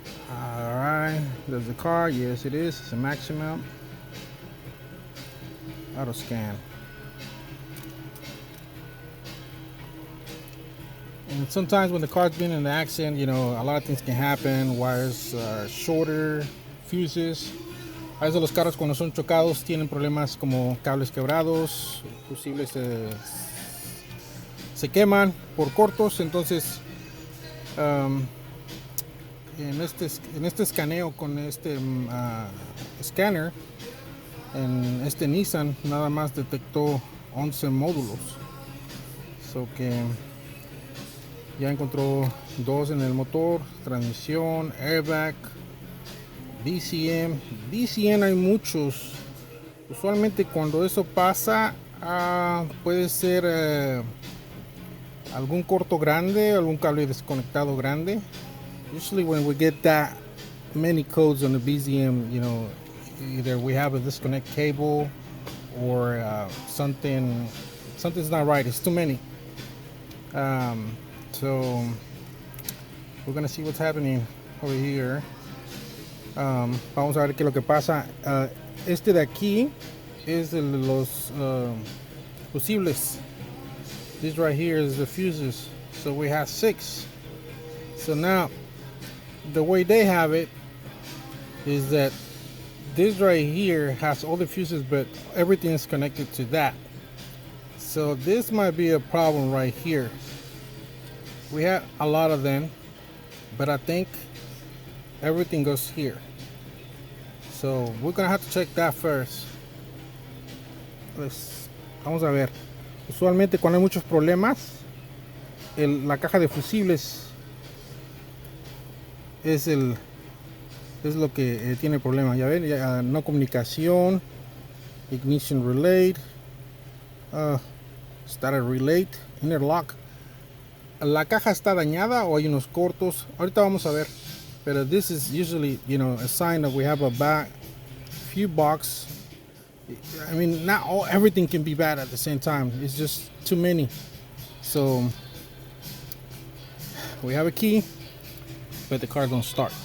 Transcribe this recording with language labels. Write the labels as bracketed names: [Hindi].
[English] Alright, there's the car. Yes, it is. It's a Maxima. Auto scan. And sometimes when the car's been in an accident, you know, a lot of things can happen. Wires are shorter, fuses. [Spanish] A veces los carros cuando son chocados tienen problemas como cables quebrados, fusibles se queman por cortos. Entonces en este escaneo con este scanner en este Nissan nada más detectó 11 módulos, so que ya encontró 2 en el motor, transmisión, airbag, DCM hay muchos. Usualmente cuando eso pasa puede ser algún corto grande, algún cable desconectado grande. [English] Usually when we get that many codes on the BZM, you know, either we have a disconnect cable or something's not right. It's too many. So we're gonna see what's happening over here. [Spanish] Vamos a ver qué es lo que pasa. Este de aquí es de los fusibles. [English] This right here is the fuses. So we have 6. So now the way they have it is that this right here has all the fuses, but everything is connected to that. So this might be a problem right here. We have a lot of them, but I think everything goes here. So we're gonna have to check that first. [Spanish] Pues, vamos a ver. Usualmente cuando hay muchos problemas, la caja de fusibles es lo que tiene problema. Ya ven, no comunicación, [English] ignition relay, starter relay, inner lock. [Spanish] La caja está dañada o hay unos cortos. Ahorita vamos a ver. Pero [English] this is usually, you know, a sign that we have a bad few box. I mean, not everything can be bad at the same time. It's just too many. So we have a key, but the car don't start.